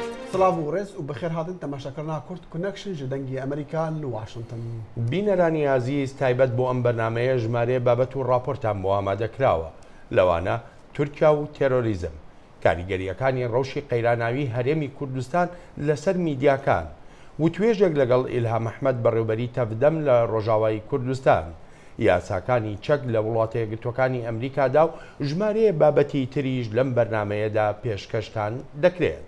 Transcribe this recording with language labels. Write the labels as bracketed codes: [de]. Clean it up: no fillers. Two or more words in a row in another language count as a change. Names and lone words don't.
[ku] سلااف و ڕێز و بەخێر هاتن تەماشاکردنا کورد کونەکشن ji dengê Amerîka li Washington. [ckb] بینەرانی عزیز تایبەت بۆ ئەم بەرنامەیە ژمارە بابەت و راپۆرتان بۆ ئامادەکراوە لەوانە تورکیا و تێرۆریزم کاریگەریەکانی ڕەوشی قەیراناوی هەرێمی کوردستان لەسەر میدیاکان و توێژێک لەگەڵ ئیلهام ئەحمەد بەڕێوەبەری تەفدەم لە ڕۆژاوای کوردستان یاساکانی چەک لە وڵاتە یەکگرتووەکانی ئەمریکادا و ژمارەیە بابەتی تریش لەم بەرنامەیەدا پێشکەشتان دەکرێت.